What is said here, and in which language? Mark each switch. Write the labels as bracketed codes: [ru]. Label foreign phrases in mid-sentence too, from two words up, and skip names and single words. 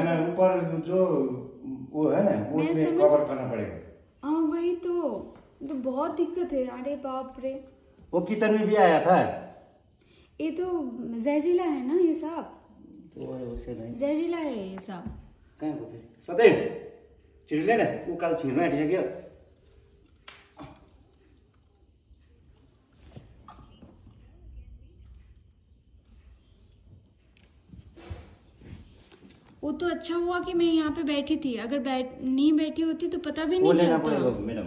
[hi] ना, ऊपर जो वो है ना, उसमें कवर करना पड़ेगा। हाँ वही तो बहुत दिक्कत है। अरे बाप रे, वो किचन में भी आया था। ये तो जहरीला है ना ये सब, जहरीला है ये सब। [ne] कहाँ गयो फेरि? सधैँ छिटो ल्याएन, उकालो छिर्नु आँटिसक्यो। [hi] वो तो अच्छा हुआ कि मैं यहाँ पे बैठी थी, अगर नहीं बैठी होती तो पता भी नहीं चलता। मैडम,